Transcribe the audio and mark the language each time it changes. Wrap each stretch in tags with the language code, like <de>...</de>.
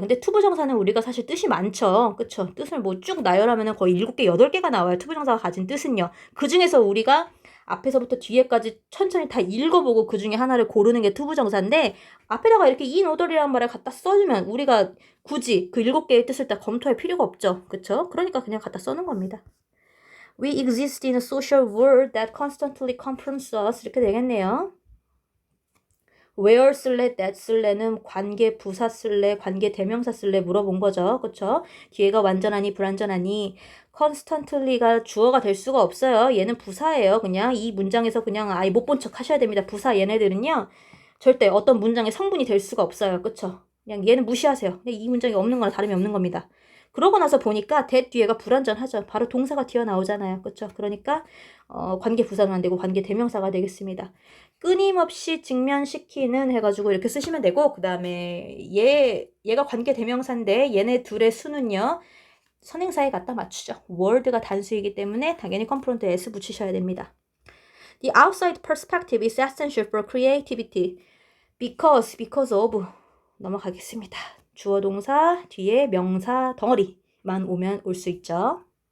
<ko>근데 투부정사는 우리가 사실 뜻이 많죠. 그쵸? 뜻을 뭐 쭉 나열하면 거의 7개, 8개가 나와요. 투부정사가 가진 뜻은요. 그 중에서 우리가 앞에서부터 뒤에까지 천천히 다 읽어보고 그 중에 하나를 고르는 게 투부정사인데 앞에다가 이렇게 in order이라는 말을 갖다 써주면 우리가 굳이 그 7개의 뜻을 다 검토할 필요가 없죠. 그쵸? 그러니까 그냥 갖다 써는 겁니다.</ko> <en>We exist in a social world that constantly confronts us</en> <ko>이렇게 되겠네요. where 쓸래, that 쓸래는 관계 부사 쓸래, 관계 대명사 쓸래 물어본 거죠. 그쵸? 뒤에가 완전하니 불완전하니 constantly가 주어가 될 수가 없어요. 얘는 부사예요. 그냥 이 문장에서 그냥 아예 못 본 척 하셔야 됩니다. 부사 얘네들은요. 절대 어떤 문장의 성분이 될 수가 없어요. 그쵸? 그냥 얘는 무시하세요. 그냥 이 문장이 없는 거나 다름이 없는 겁니다. 그러고 나서 보니까 that 뒤에가 불완전하죠. 바로 동사가 튀어나오잖아요. 그쵸? 그러니까 관계 부사는 안 되고 관계 대명사가 되겠습니다. 끊임없이 직면시키는 해가지고 이렇게 쓰시면 되고 그 다음에 얘가 관계 대명사인데 얘네 둘의 수는요. 선행사에 갖다 맞추죠. word가 단수이기 때문에 당연히 컴프론트 s 붙이셔야 됩니다.</ko> <en>The outside perspective is essential for creativity.</en> <ko>because of 넘어가겠습니다. 주어 동사 뒤에 명사 덩어리만 오면 올 수 있죠.</ko>